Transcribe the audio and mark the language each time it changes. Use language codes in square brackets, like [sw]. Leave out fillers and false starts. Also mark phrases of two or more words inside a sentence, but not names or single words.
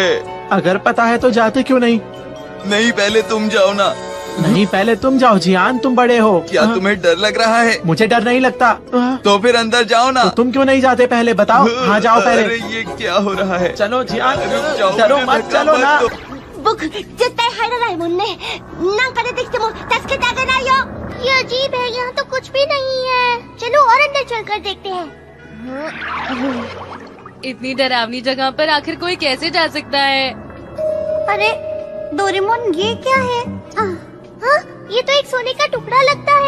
[hi] अगर पता है तो जाते क्यों नहीं? नहीं, पहले तुम जाओ ना। नहीं, पहले तुम जाओ जियान, तुम बड़े हो। क्या तुम्हें डर लग रहा है? मुझे डर नहीं लगता। तो फिर अंदर जाओ ना। तो तुम क्यों नहीं जाते पहले बताओ। हाँ, जाओ पहले। अरे ये क्या हो रहा है? चलो जियान, रुक जाओ, चलो मत, चलो ना। [ja] 僕絶対入らないもんね。なんか出てきても助けてあげないよ。 [hi] ये अजीब है, यहाँ तो कुछ भी नहीं है। चलो और अंदर चलकर देखते हैं। इतनी डरावनी जगह पर आखिर कोई कैसे जा सकता है? अरे डोरेमोन, ये क्या है? हाँ, ये तो एक सोने का टुकड़ा लगता है।